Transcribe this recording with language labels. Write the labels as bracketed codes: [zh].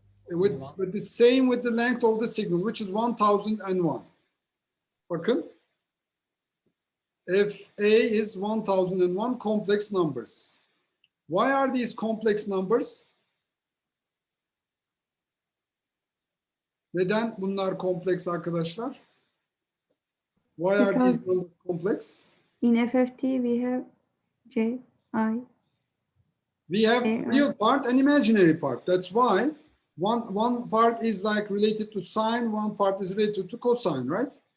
[en] With the same with the length of the signal, which is 1001. [tr] Bakın. [en] If A is 1001 complex numbers. Why are these complex numbers? [tr] Neden bunlar kompleks arkadaşlar? [en] Why are these numbers complex? In FFT we have J, I. We have real part and imaginary part. That's why one part is like related to sine, one part is related to cosine, right?